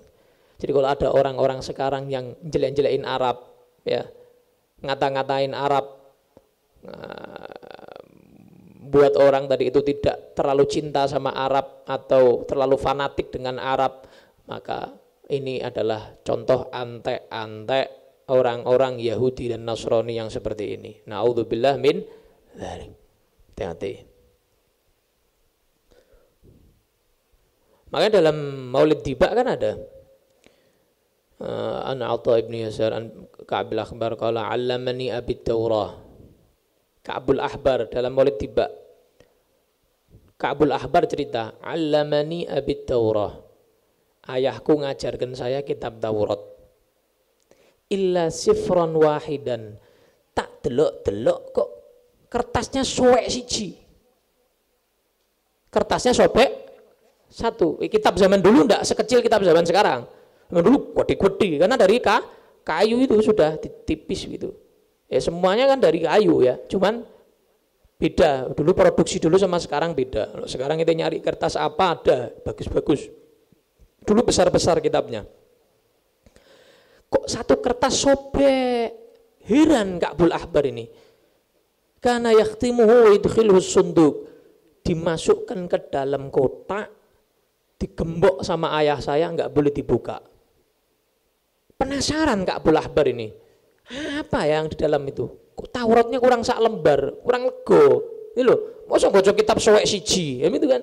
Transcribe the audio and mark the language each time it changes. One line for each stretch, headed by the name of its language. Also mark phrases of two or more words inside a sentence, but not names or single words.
Indonesian: Jadi kalau ada orang-orang sekarang yang jelek-jelekin Arab, ya, ngata-ngatain Arab, buat orang tadi itu tidak terlalu cinta sama Arab atau terlalu fanatik dengan Arab, maka ini adalah contoh antek-antek orang-orang Yahudi dan Nasrani yang seperti ini.
Arabic: نعوذ بالله من ذلك.
Indonesian: Hati-hati. Makanya dalam Maulid Tiba kan ada
Arabic: عن عطاء بن يسار عن كعب الأحبار قال علمني أبي التوراة.
Indonesian: Ka'bul Ahbar dalam Maulid Tiba. Ka'bul Ahbar cerita,
Arabic: علمني أبي التوراة.
Indonesian: Ayahku ngajarkan saya kitab Taurat.
Arabic: إلا سفرا واحدا.
Javanese: Tak delok-delok kok kertasnya sobek siji.
Indonesian: Kertasnya sobek satu. Kitab zaman dulu enggak sekecil kitab zaman sekarang. Zaman dulu gede-gede karena dari kayu itu sudah tipis gitu. Ya semuanya kan dari kayu ya. Cuman beda. Dulu produksi dulu sama sekarang beda. Kalau sekarang kita nyari kertas apa ada bagus-bagus. Dulu besar-besar kitabnya. Kok satu kertas sobek? Heran Ka'bul Ahbar ini.
Arabic: كان يختمه ويدخله صندوق.
Indonesian: Dimasukkan ke dalam kotak, digembok sama ayah saya, enggak boleh dibuka. Penasaran Ka'bul Ahbar ini, apa yang di dalam itu? Kok Tauratnya kurang sak lembar,
Javanese: kurang lego.
Indonesian: Ini loh, masa baca kitab
Javanese: sowek siji,
Indonesian: ya gitu kan?